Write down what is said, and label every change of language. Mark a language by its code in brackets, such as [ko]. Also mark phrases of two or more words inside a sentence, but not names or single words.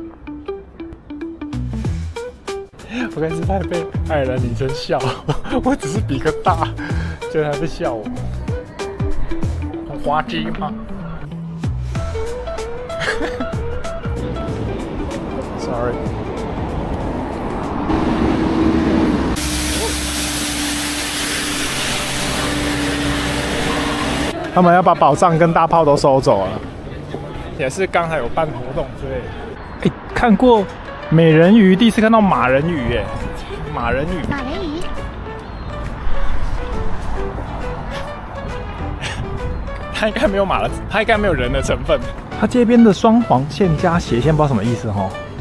[zh] 我剛才是在被愛爾蘭女生笑，我只是比個大，結果還在笑我，很滑稽嗎？Sorry。他們要把寶藏跟大炮都收走了，也是剛才有辦活動之類的。看過美人魚，第一次看到馬人魚耶！馬人魚。马人魚。它應該沒有馬的，它應該沒有人的成分。它這邊的雙黃線加斜線，不知道什麼意思齁。